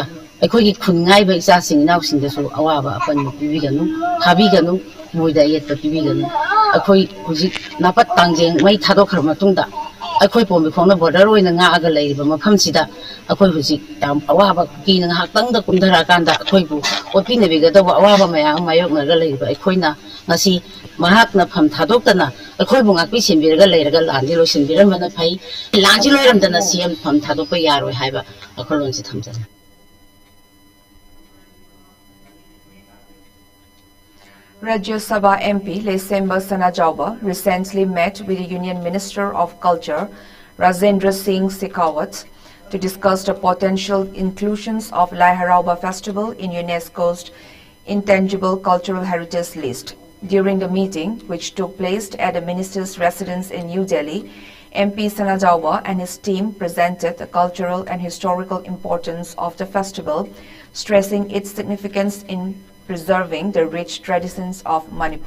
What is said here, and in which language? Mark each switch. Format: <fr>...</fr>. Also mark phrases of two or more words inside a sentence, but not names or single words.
<mni>ꯑꯩꯈꯣꯏꯒꯤ ꯈꯨꯟꯉꯥꯏꯕ ꯏꯆꯥꯁꯤꯡ ꯏꯅꯥꯎꯁꯤꯡꯗꯁꯨ ꯑꯋꯥꯕ ꯑꯄꯟꯕ ꯄꯤꯕꯤꯒꯅꯨ ꯊꯥꯕꯤꯒꯅꯨ ꯃꯣꯏꯗ ꯑꯌꯦꯠꯄ ꯄꯤꯕꯤꯒꯅꯨ ꯑꯩꯈꯣꯏ ꯍꯧꯖꯤꯛ ꯅꯥꯄꯠ ꯇꯥꯡꯖꯦꯡ ꯃꯩ ꯊꯥꯗꯣꯛꯈ꯭ꯔꯕ ꯃꯇꯨꯡꯗ ꯑꯩꯈꯣই ꯄꯣꯝꯕꯤꯈꯣꯡꯅ ꯕꯣꯔꯗꯔ ꯑꯣꯏꯅ ꯉꯥꯛꯑꯒ ꯂꯩꯔꯤꯕ ꯃꯐꯝꯁꯤꯗ ꯑꯩꯈꯣই ꯍꯧꯖꯤꯛ ꯌꯥꯝ ꯑꯋꯥꯕ ꯀꯤꯅ ꯉꯥꯏꯍꯥꯛꯇꯪꯗ ꯀꯨꯝꯊꯔꯛꯑꯀꯥꯟꯗ ꯑꯩꯈꯣꯏꯕꯨ ꯑꯣꯠꯄꯤꯅꯕꯤꯒꯗꯧꯕ ꯑꯋꯥꯕ ꯃꯌꯥꯝ ꯃꯥꯌꯣꯛꯅꯔꯒ ꯂꯩꯔꯤꯕ ꯑꯩꯈꯣꯏꯅ ꯉꯁꯤ ꯃꯍꯥꯛꯅ ꯐꯝ ꯊꯥꯗꯣꯛꯇꯅ ꯑꯩꯈꯣꯏꯕꯨ ꯉꯥꯛꯄꯤ ꯁꯦꯟꯕꯤꯔꯒ ꯂꯩꯔꯒ ꯂꯥꯟꯁꯤ ꯂꯣꯏꯁꯤꯟꯕꯤꯔꯝꯕꯅ ꯐꯩ ꯂꯥꯟꯁꯤ ꯂꯣꯏꯔꯝꯗꯅ CM ꯐꯝ ꯊꯥꯗꯣꯛꯄ ꯌꯥꯔꯣꯏ ꯍꯥꯏꯕ ꯋꯥꯈꯜꯂꯣꯟꯁꯤ ꯊꯝꯖꯔꯤ</mni> <en>Rajya Sabha MP Lesemba Sanajauba recently met with the Union Minister of Culture, Rajendra Singh Shekhawat, to discuss the potential inclusions of Lai Harauba Festival in UNESCO's Intangible Cultural Heritage List. During the meeting, which took place at the minister's residence in New Delhi, MP Sanajauba and his team presented the cultural and historical importance of the festival, stressing its significance in preserving the rich traditions of Manipur.</en>